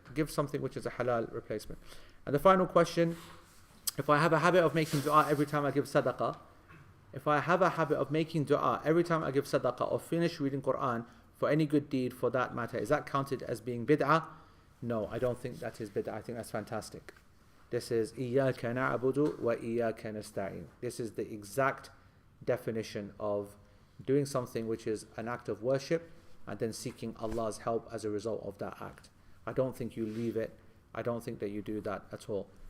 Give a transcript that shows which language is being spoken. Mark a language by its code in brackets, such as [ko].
[en] Give something which is a halal replacement. And the final question, if I have a habit of making dua every time I give sadaqah, or finish reading Quran for any good deed for that matter, is that counted as being bid'ah? No, I don't think that is bid'ah. I think that's fantastic. This is [ar] إِيَّاكَ نَعْبُدُ وَإِيَّاكَ نَسْتَعِينُ. [en] This is the exact definition of doing something which is an act of worship and then seeking Allah's help as a result of that act. I don't think you leave it. I don't think that you do that at all.